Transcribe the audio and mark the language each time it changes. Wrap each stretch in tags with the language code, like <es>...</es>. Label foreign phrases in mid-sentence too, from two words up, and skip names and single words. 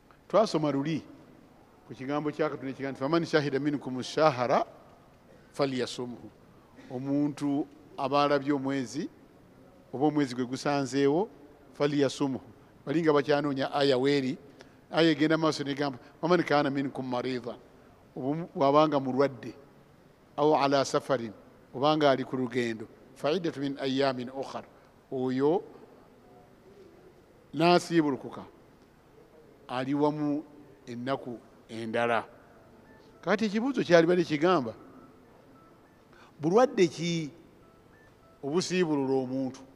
<lg>twasoma luli ku kigambo kya Katonda ekigamba nti</lg> <ar>فمن شهد منكم الشهر فليصمه,</ar> <lg>omuntu abalabye omwezi oba omwezi gwe gusanzeewo falyasumhu. Bali nga bakyanoonya aya weeri, aya egenda maaso negamba</lg> <ar>فمن كان منكم مريضا,</ar> <lg>wabanga mulwadde</lg> <ar>أو على سفر,</ar> <lg>obanga ali ku lugendo</lg> <ar>فعدة من أيام أخر,</ar> <lg>oyo nasiibulukuka ali wamu ennaku endala. Kati ekibuuzo kyali bali kigamba bulwadde ki obusiibulula omuntu?</lg>